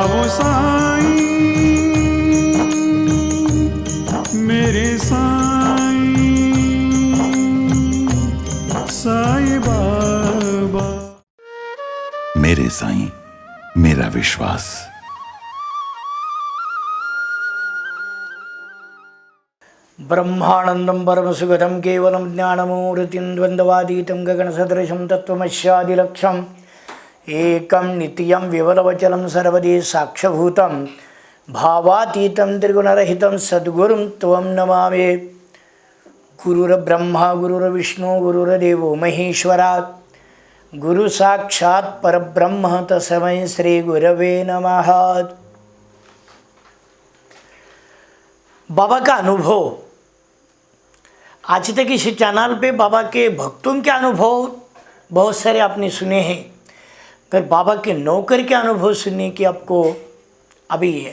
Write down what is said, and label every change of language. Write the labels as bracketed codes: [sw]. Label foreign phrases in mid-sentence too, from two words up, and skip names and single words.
[hi] साईं, मेरे साईं, साईं बाबा। मेरे साईं, मेरा विश्वास। [sa] ब्रह्मानंदं परमसुगतं केवलं ज्ञानमूर्तिं द्वन्द्वातीतं गगनसदृशं तत्त्वमस्यादिलक्ष्यम् एकं नित्यं विवलवचलं सर्वदि साक्षभूतं भावातीतं त्रिगुणरहितं सद्गुरुं त्वं नमामि। गुरुर्ब्रह्मा गुरुर्विष्णु गुरुर्देवो महेश्वरात् गुरु साक्षात् परब्रह्म तस्मै श्री गुरवे नमः। [hi] बाबा का अनुभव। आज तक इस चैनल पे बाबा के भक्तों के अनुभव बहुत सारे आपने सुने हैं, पर बाबा के नौकर के अनुभव सुनने की आपको अभी है।